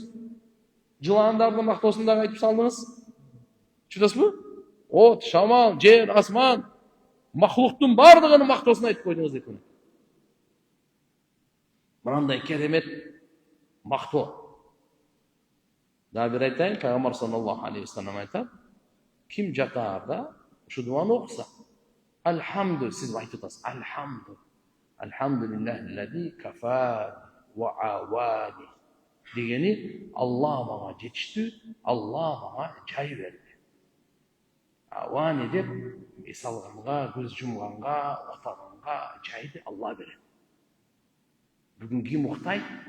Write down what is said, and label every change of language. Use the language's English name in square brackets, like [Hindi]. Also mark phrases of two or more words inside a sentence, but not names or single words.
[Kyrgyz] Жыландардын мактоосун дагы айтып салдыңыз. Чудасызбы? От, шамал, жер, асман, махлуктун бардыгынын мактоосун айтып койдуңуз дейт. Мынандай керемет мактоо. Дагы бир айтайын, Пайгамбар [Arabic] صلى الله عليه وسلم [Kyrgyz] айтат, ким жатаарда ушу дуаны окуса, Алхамду, сиз айтып атасыз, Алхамду. [Arabic] الحمد لله كفى وآواني. [Kyrgyz] Дегени Алла мага жетиштүү, Алла мага жай берди. Авани деп эсалганга, көз жумганга, отаганга жайды Алла берет. Бүгүн ким уктайт?